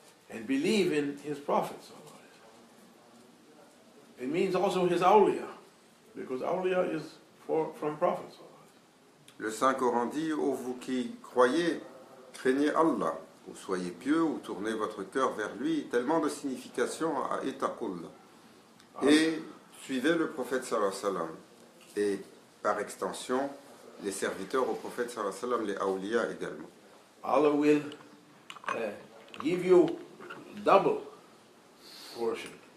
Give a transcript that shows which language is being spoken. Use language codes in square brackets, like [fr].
[en] And believe in His prophets. It means also His awliya, because awliya is from prophets. [fr] Le Saint Coran dit, ô vous qui croyez, craignez Allah, ou soyez pieux, ou tournez votre cœur vers lui, tellement de signification à [ar] ittaqullah. [fr] Et suivez le prophète [ar] sallallahu alayhi wa sallam. [fr] Et par extension, les serviteurs au prophète sallallahu alayhi wa sallam, les awliya également. [en] Allah will give you double portion.